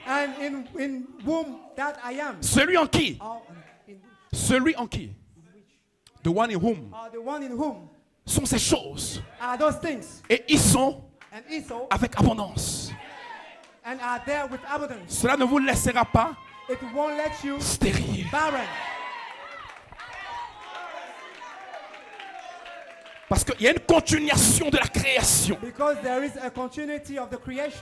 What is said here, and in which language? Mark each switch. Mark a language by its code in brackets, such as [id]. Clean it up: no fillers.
[en] and in whom that I am. [fr] celui en qui, [en] Or in, [fr] celui en qui, [en] the one in whom, or the one in whom [fr] sont ces choses. [en] are those things [fr] Et ils sont [en] and Esau [fr] avec abondance. [en] and are there with abundance. [fr] Cela ne vous laissera pas [en] It won't let you [fr] stérile. [en] barren [fr] Parce qu'il y a une continuation de la création. [en] because there is a continuity of the creation